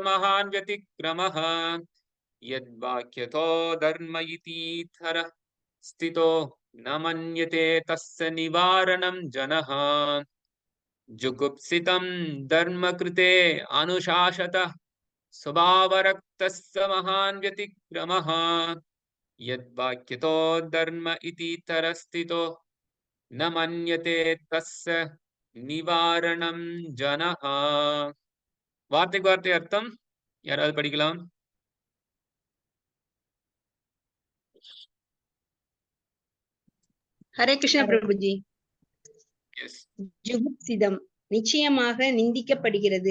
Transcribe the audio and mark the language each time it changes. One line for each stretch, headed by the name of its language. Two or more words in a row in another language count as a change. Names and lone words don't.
Sanskrit: महान् व्यतिक्रमः यद्वाक्यतो धर्म इति स्थितो न मन्यते तस्य निवारणं जनः जुगुप्सितं धर्म कृते अनुशासतः स्वभावरक्तस्य महान् व्यतिक्रमः यद्वाक्यतो धर्म इति तरस्थितो न मन्यते तस्य निवारणं जनः.
Tamil: வார்த்தைக்கு வார்த்தை அர்த்தம் யாராவது படிக்கலாம்? ஹரே கிருஷ்ண பிரபுஜி. எஸ். ஜுகுப்சிதம் நிச்சயமாக நிந்திக்கப்படுகிறது.